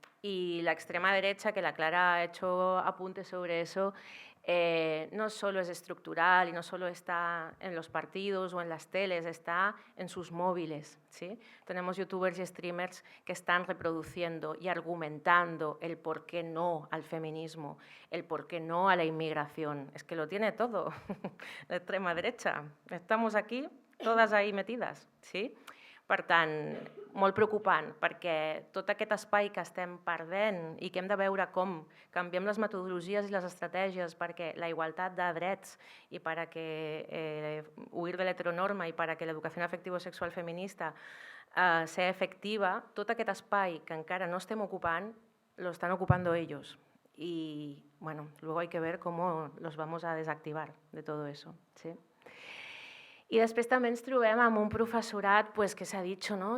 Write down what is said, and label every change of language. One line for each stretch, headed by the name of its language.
Spanish: Y la extrema derecha, que la Clara ha hecho apuntes sobre eso, no solo es estructural y no solo está en los partidos o en las teles, está en sus móviles, ¿sí? Tenemos youtubers y streamers que están reproduciendo y argumentando el por qué no al feminismo, el por qué no a la inmigración. Es que lo tiene todo, la extrema derecha. Estamos aquí, todas ahí metidas, ¿sí?
Catalan: Per tant, molt preocupant, perquè tot aquest espai que estem perdent i que hem de veure com canviem les metodologies i les estratègies perquè la igualtat de drets i perquè huir de l'heteronorma i perquè l'educació afectivo-sexual feminista
Spanish: sea efectiva,
Catalan: tot aquest espai que encara no estem ocupant,
Spanish: lo están ocupando ellos. Y, bueno, luego hay que ver cómo los vamos a desactivar de todo eso, ¿sí?
Catalan: I després també ens trobem amb un professorat pues, que s'ha dit, ¿no?